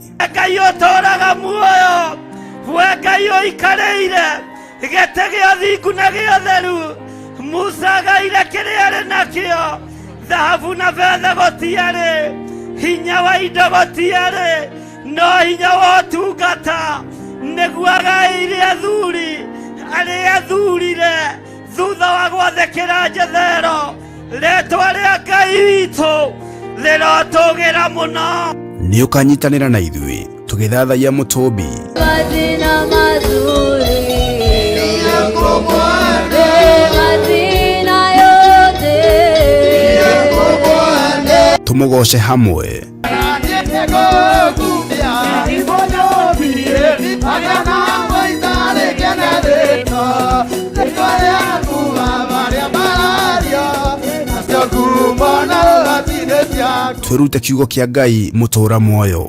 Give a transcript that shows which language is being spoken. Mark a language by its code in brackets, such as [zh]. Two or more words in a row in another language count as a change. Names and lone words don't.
[ki] Ngai utoraga muoyo, we Ngai uikareire gite gia thingu na gia theru, Musa gaire kiria ari nakio, thahabu na betha gutiari, hinya wa indo gutiari, no hinya wa ũtungata nĩguo agaĩire athuri arĩa athurire thutha wa gwathĩkĩra njethero. Rĩĩtwa rĩa Ngai witũ rĩrotũgĩra mũno. Nĩ ũkanyitanĩra na ithuĩ tũgĩthathaiya Mũtũmbi. [sw] Majina mazuri yako Bwana, majina yote yako Bwana, [ki] tumugoce hamwe. Twirute kiugo kia Ngai mutura muoyo.